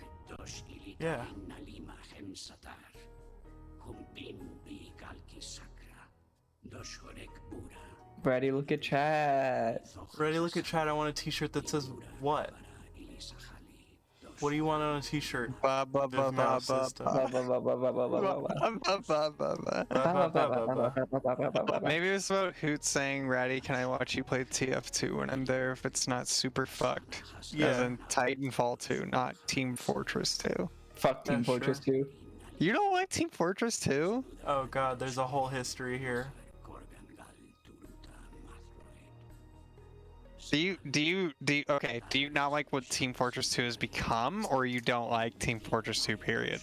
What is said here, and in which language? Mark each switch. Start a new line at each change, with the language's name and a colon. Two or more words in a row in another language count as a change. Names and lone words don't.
English: Yeah. Brady, look at chat. Ready? Look at chat. I want a T-shirt that says what? What do you want on a T-shirt? Ba, ba, ba, Viv ba, Mouse ba, system. ba, ba, ba, ba. Maybe it's about Hoot saying, Ratty, can I watch you play TF2 when I'm there if it's not super fucked? As Yeah. in Titanfall 2, not Team Fortress 2. Fuck Team Yeah, Fortress sure. 2. You don't like Team Fortress 2? Oh god, there's a whole history here. Do you not like what Team Fortress 2 has become, or you don't like Team Fortress 2 period?